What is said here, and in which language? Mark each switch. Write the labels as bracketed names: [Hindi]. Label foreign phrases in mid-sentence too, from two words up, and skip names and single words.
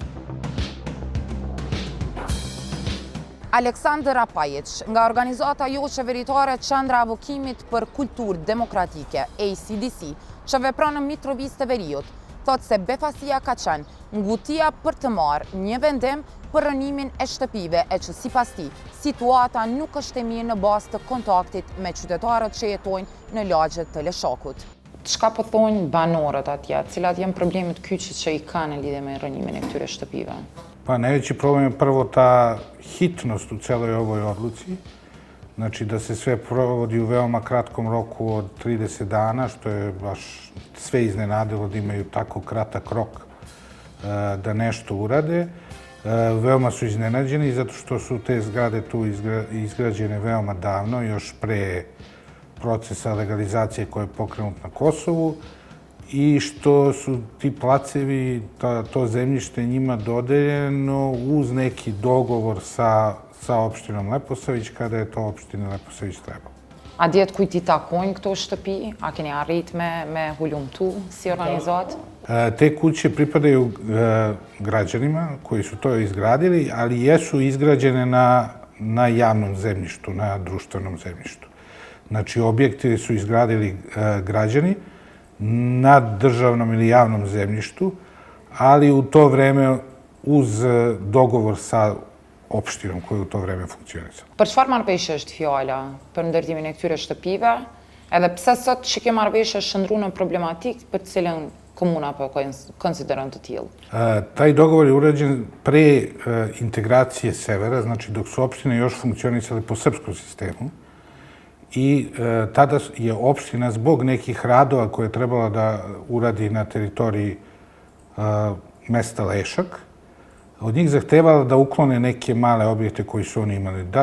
[Albanian] Aleksandr Apajic, nga organizata jo qeveritare Qendra Avokimit për Kulturë Demokratike, ACDC, që vepron në Mitrovic të Veriut, thot se befasia ka qenë ngutia për të marrë një vendim për rënimin e shtëpive e që sipas tij, situata nuk është e mirë në bazë të kontaktit me qytetarët që jetojnë në lagjet të Leshakut. Çka po thonë banorët atje, cilat janë problemet kyçe që i kanë në lidhje me rënimin e këtyre shtëpive? [Serbian] Pa najveći problem je prvo ta hitnost u celoj ovoj odluci, znači da se sve provodi u veoma kratkom roku od 30 dana, što je baš sve iznenadilo da imaju tako kratak rok da nešto urade. Veoma su iznenađeni zato što su te zgrade tu izgrađene veoma davno, još pre procesa legalizacije koji je pokrenut na Kosovu, i što su ti placevi, to zemljište njima dodeljeno uz neki dogovor sa opštinom Leposavić, kada je to opština Leposavić trebalo. [Albanian] A djetë kujt i takojnë këto shtëpi? A keni arrit me hulumtu si organizat? [Serbian] Te kuće pripadaju građanima koji su to izgradili, ali jesu izgrađene na javnom zemljištu, na društvenom zemljištu. Znači, objekti su izgradili građani na državnom ili javnom zemljištu, ali u to vreme uz dogovor sa opštinom koji u to vreme funkcionisala. [Albanian] Për çfarë marrëveshje është fjala për ndërtimin e këtyre shtëpive? Edhe pse sot që kjo marrëveshje shndru në problematik për cilën komuna po konsideron të tillë? [Serbian] Taj dogovor je urađen pre integracije severa, znači dok su opštine još funkcionisale po srpskom sistemu, i tada je opština zbog nekih radova koje je trebala da uradi na teritoriji mesta Lešak, od njih zahtevala da uklone neke male objekte koji su oni imali.